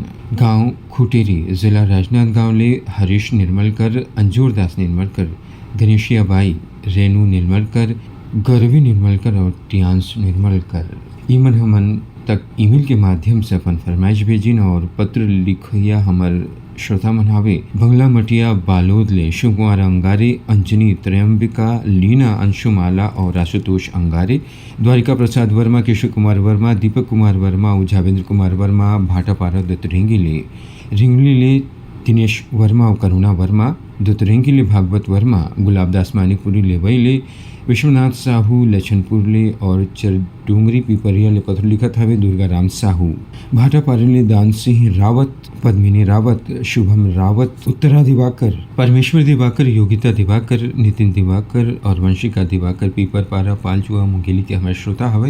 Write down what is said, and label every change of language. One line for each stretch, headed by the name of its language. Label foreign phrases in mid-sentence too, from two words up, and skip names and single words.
Chhattisgarhi: गांव खुटेरी, जिला राजनांदगांव ले हरीश निर्मलकर, अंजूर दास निर्मलकर, गणेशिया बाई, रेणु निर्मलकर, गौरवी निर्मलकर और टियांश निर्मलकर। ईमन हमन तक ईमेल के माध्यम से अपन फरमाइश भेजिन और पत्र लिखिया हमर श्रोता मन हवे बंगला मटिया बालोद ले शिव कुमार अंगारे, अंजनी त्रयंबिका, लीना अंशुमाला और आशुतोष अंगारे, द्वारिका प्रसाद वर्मा, केशव कुमार वर्मा, दीपक कुमार वर्मा, उजावेंद्र कुमार वर्मा, भाटापारा दत्तरेंगी ले, रिंगली ले दिनेश वर्मा और करुणा वर्मा, दुतरेंगी ले भागवत वर्मा, गुलाबदास मानिकपुरी ले वैले, विश्वनाथ साहू लछनपुर ले और चरडूंगरी पिपरिया ले पत्र लिखत हवे दुर्गा राम साहू, भाटापारा ले दान सिंह रावत, पद्मिनी रावत, शुभम रावत, उत्तरा दिवाकर, परमेश्वर दिवाकर, योगिता दिवाकर, नितिन दिवाकर और वंशिका दिवाकर, पीपर पारा पालचुआ मुंगेली के हमारे श्रोता हवे।